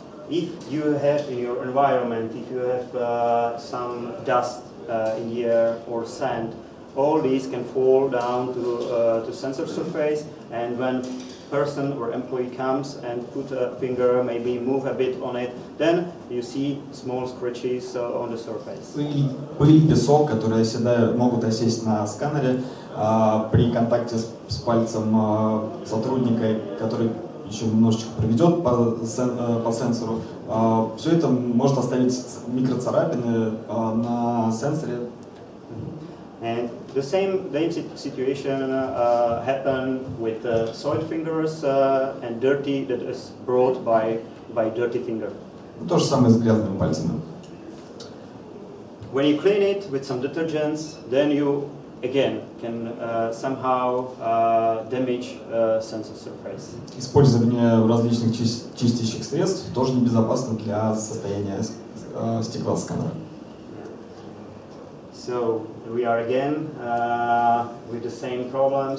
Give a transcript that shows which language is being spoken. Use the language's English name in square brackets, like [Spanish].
[English] If you have in your environment, if you have some dust in the air or sand, all these can fall down to sensor surface, and when person or employee comes and put a finger, maybe move a bit on it, then you see small scratches on the surface. [Russian] Пыль, песок, которые могут осесть на сканере при контакте с пальцем сотрудника, который еще немножечко проведет по сенсору, все это может оставить микроцарапины на сенсоре. [English] And the same situation happened with soiled fingers and dirty that is brought by dirty finger. [Russian] То же самое с грязными пальцами. [English] When you clean it with some detergents, then you again can somehow damage sensor surface. [Russian] Использование различных чистящих средств тоже небезопасно для состояния стекла сканера. [English] So we are again with the same problem.